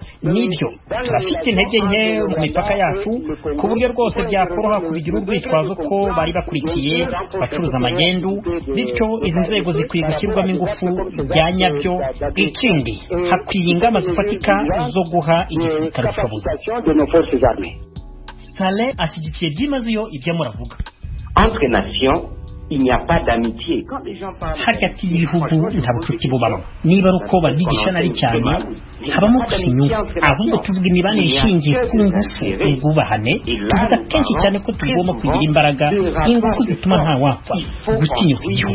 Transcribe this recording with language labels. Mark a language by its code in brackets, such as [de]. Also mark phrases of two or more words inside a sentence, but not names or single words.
[rw] Nibyo turafite intege nke mu mipaka yacu ku buryo rwose byakoroha kubigira urwitwazo ko bari bakurikiye bacuruza amagendu, bityo izi nzego zikwiye gushyirwamo ingufu bya nyabyo. Ikindi, hakwiye ingamba zifatika zo guha igisirikare ubushobozi. Saleh ashyigikiye byimazeyo ibyo muravuga. [fr] Entre nations, il n'y a pas d'amitié. [rw] Hagati y'ibihugu nta bucuti bubamo. Niba ari uko babyigisha nari cyane, habamo inyungu. Ahubwo tuvuga imibanire ishingiye ku ngufu, ubwubahane. Tuvuga kenshi cyane ko tugomba kugira imbaraga, ingufu zituma nta wapfa gutinyuka igihugu.